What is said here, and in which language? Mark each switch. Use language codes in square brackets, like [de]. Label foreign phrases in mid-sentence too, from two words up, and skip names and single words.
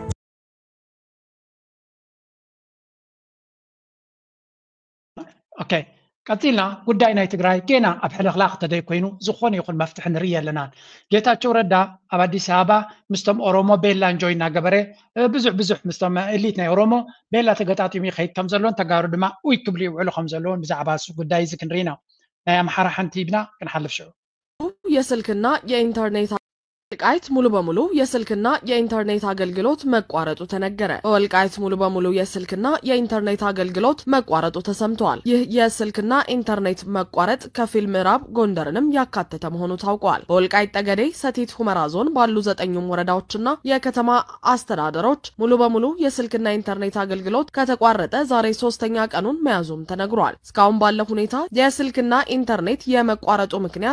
[ti] ኦኬ ቀፂልና ጉዳይ ናይ ትግራይ ገና ኣብ ሕልኽላኽ ተደይ ኮይኑ ዝኾነ ይኹን መፍትሒ ንርኢ ኣለና ጌታቸው ረዳ ኣብ ኣዲስ ኣበባ ምስቶም ኦሮሞ ቤላ እንጆይ እናገበረ ብዙሕ ምስቶም ኤሊት ናይ ኦሮሞ ቤላ ተገጣጢሙ ይኸይድ ከም ዘሎን ተጋሩ ድማ ውይ ክብሉ ይውዕሉ ከም ዘለዎን ብዛዕባ እሱ ጉዳይ እዚ ክንሪኢና ናይ ኣምሓራ ሓንቲ ይብና ክንሓልፍ ሽዑ [am] የስልክና የኢንተርኔት ወልቃይት ሙሉ በሙሉ የስልክና የኢንተርኔት አገልግሎት መቋረጡ ተነገረ። ወልቃይት ሙሉ በሙሉ የስልክና የኢንተርኔት አገልግሎት መቋረጡ ተሰምቷል። ይህ የስልክና ኢንተርኔት መቋረጥ ከፊል ምዕራብ ጎንደርንም ያካተተ መሆኑ ታውቋል። በወልቃይት ጠገዴ፣ ሰቲት ሁመራ ዞን ባሉ 9 ወረዳዎችና የከተማ አስተዳደሮች ሙሉ በሙሉ የስልክና ኢንተርኔት አገልግሎት ከተቋረጠ ዛሬ 3ኛ ቀኑን መያዙም ተነግሯል። እስካሁን ባለው ሁኔታ የስልክና ኢንተርኔት የመቋረጡ ምክንያት